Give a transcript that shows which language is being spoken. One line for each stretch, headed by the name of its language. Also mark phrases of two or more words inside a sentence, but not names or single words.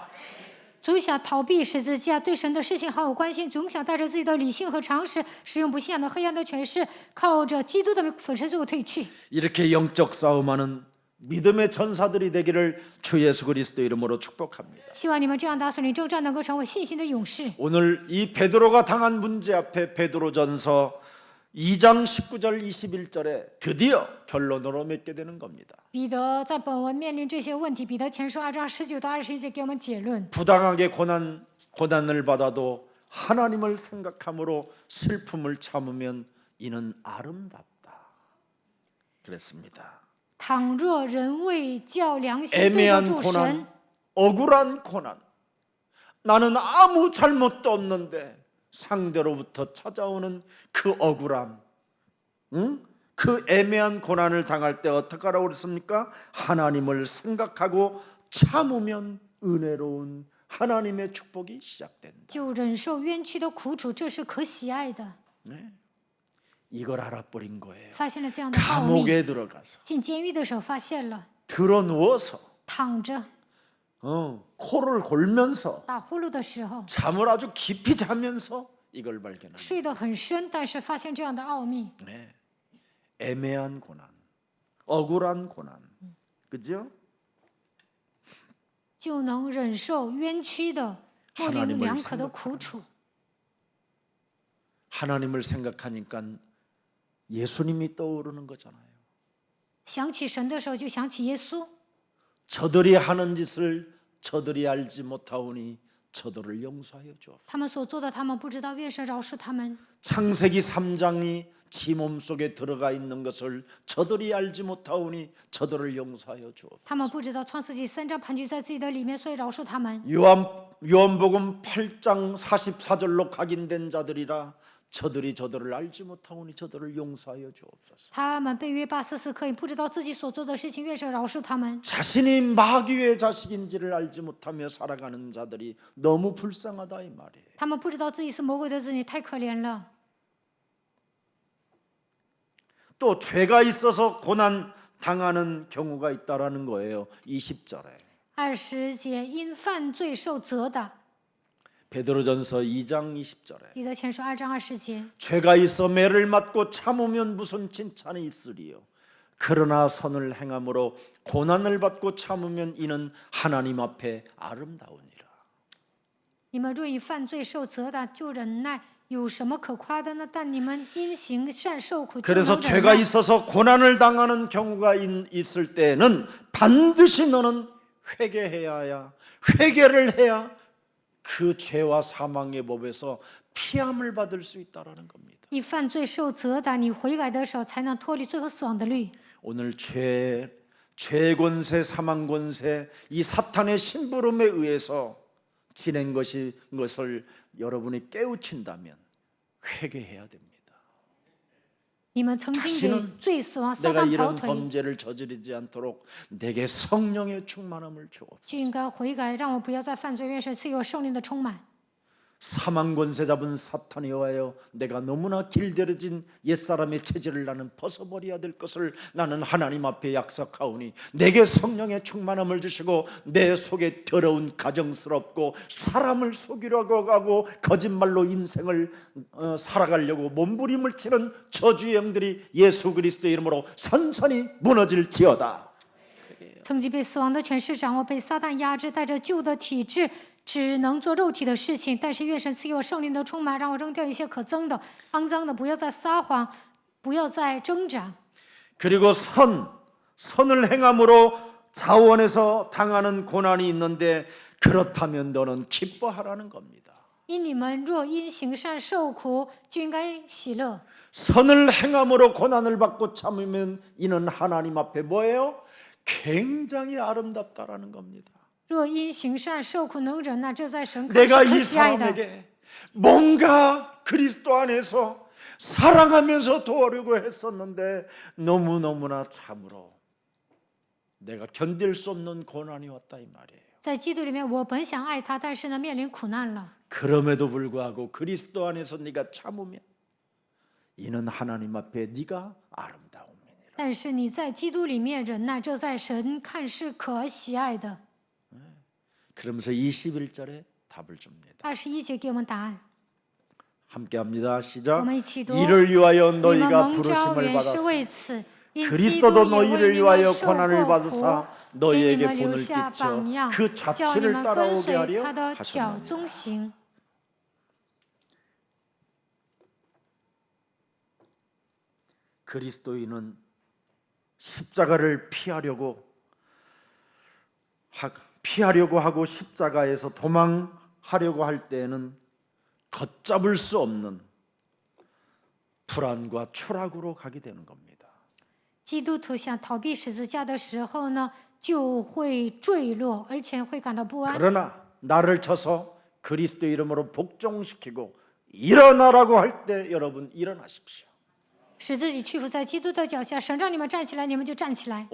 Chinese: 总想逃避十字架，对神的事情毫无关心，总想带着自己的理性和常识，使用不信仰的黑暗的权势，靠着基督的粉身碎骨退去。
Korean: 이렇게 영적 싸움하는 믿음의 전사들이 되기를 주 예수 그리스도 이름으로 축복합니다.
Chinese: 希望你们这样打属灵征战，能够成为信心的勇士。
Korean: 오늘 이 베드로가 당한 문제 앞에 베드로전서 2장 19절 21절에 드디어 결론으로 맺게 되는 겁니다.
Chinese: 彼得在本文面临这些问题，彼得前书2章19到21节给我们结论。
Korean: 부당하게 고난을 받아도 하나님을 생각함으로 슬픔을 참으면 이는 아름답다. 그랬습니다.
Chinese: 倘若人为叫良心对得
Korean: 애매한
Chinese: 住神，
Korean: 고난, 억울한 고난, 나는 아무 잘못도 없는데 상대로부터 찾아오는 그 억울함, 그 애매한 고난을 당할 때 어떻게 하라고 그랬습니까? 하나님을 생각하고 참으면 은혜로운 하나님의 축복이 시작된다.
Chinese: 就忍受冤屈的苦楚，这是可喜爱的。
Korean: 이걸 알아버린 거예요.
Chinese: 发现了这样的奥秘，
Korean: 감옥에 들어가서
Chinese: 进监狱的时候发现了，
Korean: 드러누워서
Chinese: 躺着
Korean: 코를 골면서
Chinese: 打呼噜的时候，
Korean: 잠을 아주 깊이 자면서 이걸 발견합니다.
Chinese: 睡得很深，但是发现这样的奥秘，
Korean: 네. 애매한 고난, 억울한 고난, 그죠?
Chinese: 就能忍受冤屈的模棱两可的苦楚。
Korean: 하나님을 생각하니까 예수님이 떠오르는 거잖아요.
Chinese: 想起神的时候，就想起耶稣。
Korean: 저들이 하는 짓을 저들이 알지 못하오니 저들을 용서하여 주옵소서.
Chinese: 他们所做的，他们不知道，愿神饶恕他们。
Korean: 창세기 3장이 지 몸속에 들어가 있는 것을 저들이 알지 못하오니 저들을 용서하여 주옵소서.
Chinese: 他们不知道创世纪3章盘踞在自己的里面，所以饶恕他们。
Korean: 요한복음 8장 44절로 각인된 자들이라 저들이 저들을 알지 못하오니 저들을 용서하여 주옵소서.
Chinese: 他们被约巴44刻印，不知道自己所做的事情，愿神饶恕他们。
Korean: 자신이 마귀의 자식인지를 알지 못하며 살아가는 자들이 너무 불쌍하다 이 말이에요.
Chinese: 他们不知道自己是魔鬼的子女，太可怜了。
Korean: 또 죄가 있어서 고난 당하는 경우가 있다라는 거예요. 20절에.
Chinese: 20 节，因犯罪受责打。
Korean: 베드로전서 2장 20절에.
Chinese: 彼得前书2章20节，
Korean: 죄가 있어 매를 맞고 참으면 무슨 칭찬이 있으리요. 그러나 선을 행함으로 고난을 받고 참으면 이는 하나님 앞에 아름다우니라.
Chinese: 你们若以犯罪受责打，就忍耐，有什么可夸的呢？但你们因行善受苦，就
Korean: 그래서
Chinese: 能忍
Korean: 죄가
Chinese: 耐。
Korean: 있어서 고난을 당하는 경우가 있을 때는 반드시 너는 회개해야 회개를 해야 그 죄와 사망의 법에서 피함을 받을 수 있다라는 겁니다.
Chinese: 你犯罪受责打，你悔改的时候，才能脱离罪和死亡的律。
Korean: 오늘 죄권세, 사망권세, 이 사탄의 심부름에 의해서 지낸 것을 여러분이 깨우친다면 회개해야 됩니다.
Chinese: 你们曾经给
Korean: 다시는
Chinese: 罪、死亡、撒
Korean: 내가
Chinese: 旦跑
Korean: 이런
Chinese: 腿，
Korean: 범죄를 저지르지 않도록 내게 성령의 충만함을
Chinese: 就
Korean: 주옵소서.
Chinese: 应该悔改，让我不要再犯罪。愿神赐给我圣灵的充满。
Korean: 사망권세 잡은 사탄이 와요. 내가 너무나 길들여진 옛사람의 체질을 나는 벗어버려야 될 것을 나는 하나님 앞에 약속하오니 내게 성령의 충만함을 주시고 내 속에 더러운 가정스럽고 사람을 속이려고 하고 거짓말로 인생을 살아가려고 몸부림을 치는 저주의 영들이 예수 그리스도의 이름으로 선선히 무너질지어다.
Chinese: 曾经被死亡的权势掌握，被撒旦压制，带着旧的体质，只能做肉体的事情。但是愿神赐给我圣灵的充满，让我扔掉一些可憎的、肮脏的，不要再撒谎，不要再挣扎。
Korean: 그리고 선을 행함으로 자원에서 당하는 고난이 있는데 그렇다면 너는 기뻐하라는 겁니다.
Chinese: 因你们若因行善受苦，就应该喜乐。
Korean: 선을 행함으로 고난을 받고 참으면 이는 하나님 앞에 뭐예요? 굉장히 아름답다라는 겁니다.
Chinese: 若因行善受苦能忍耐，这在神看是
Korean: 내가
Chinese: 可
Korean: 이
Chinese: 喜爱的。
Korean: 사람에게 뭔가 그리스도 안에서 사랑하면서 도와려고 했었는데 너무너무나 참으로 내가 견딜 수 없는 고난이 왔다 이 말이에요.
Chinese: 在基督里面，我本想爱他，但是呢，面临苦难了。
Korean: 그럼에도 불구하고 그리스도 안에서 네가 참으면 이는 하나님 앞에 네가 아름다움이니라.
Chinese: 但是你在基督里面忍耐，这在神看是可喜爱的。
Korean: 그러면서 21절에 답을 줍니다.
Chinese: 21 节给我们答案，
Korean: 함께합니다. 시작.
Chinese: 我们一起读。
Korean: 이를 위하여
Chinese: 你们
Korean: 너희가
Chinese: 蒙召
Korean: 부르심을
Chinese: 原是
Korean: 받았으니
Chinese: 为此，因基督
Korean: 그리스도도
Chinese: 也为
Korean: 너희를
Chinese: 你
Korean: 위하여
Chinese: 们受
Korean: 고난을
Chinese: 过苦，
Korean: 받으사
Chinese: 给你
Korean: 너희에게
Chinese: 们留
Korean: 본을
Chinese: 下
Korean: 끼쳐
Chinese: 榜样，
Korean: 그
Chinese: 叫你
Korean: 자취를
Chinese: 们跟
Korean: 따라오게
Chinese: 随
Korean: 하려
Chinese: 他的脚
Korean: 하셨느니라.
Chinese: 踪行。
Korean: 그리스도인은 십자가를 피하려고 하고 십자가에서 도망하려고 할 때에는 걷잡을 수 없는 불안과 추락으로 가게 되는 겁니다.
Chinese: 基督徒想逃避十字架的时候呢，就会坠落，而且会感到不安。
Korean: 그러나 나를 쳐서 그리스도 이름으로 복종시키고 일어나라고 할 때 여러분 일어나십시오.
Chinese: 使自己屈服在基督的脚下，神让你们站起来，你们就站起来。